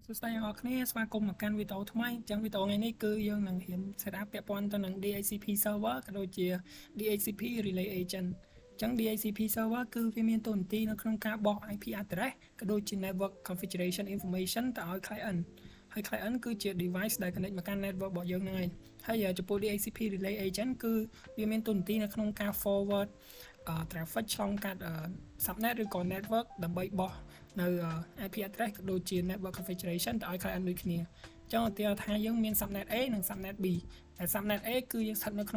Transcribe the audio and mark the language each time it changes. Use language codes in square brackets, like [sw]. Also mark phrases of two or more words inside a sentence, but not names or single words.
[km] សួស្តីអ្នកនរគ្នាស្វាគមន៍មកកាន់វីដេអូថ្មីអញ្ចឹងវីដេអូថ្ងៃនេះគឺយើងនឹងរៀន setup ពាក់ព័ន្ធទៅនឹង [en] DHCP server [km] ក៏ដូចជា [en] DHCP relay agent [km] អញ្ចឹង [en] DHCP server [km] គឺវាមានតួនាទីនៅក្នុងការបោះ [en] IP address [km] ក៏ដូចជា [en] network configuration information [km] ទៅឲ្យ client ហើយ client គឺជា device ដែល connect មកកាន់ network របស់យើងហ្នឹងហើយចំពោះ [en] DHCP relay agent [km] គឺវាមានតួនាទីនៅក្នុងការ [en] forward traffic [km] ឆ្លងកាត់ subnet ឬក៏ network ដើម្បីបោះនៅ [en] IP address [km] ក៏ដូចជា [en] network configuration [km] ទៅឲ្យ client ដូចគ្នាអញ្ចឹងឧទាហរណ៍ថាយើងមាន [en] subnet A [km] និង [en] subnet B [km] តែ [en] subnet A [km] គឺយើងស្ថិតនៅក្នុង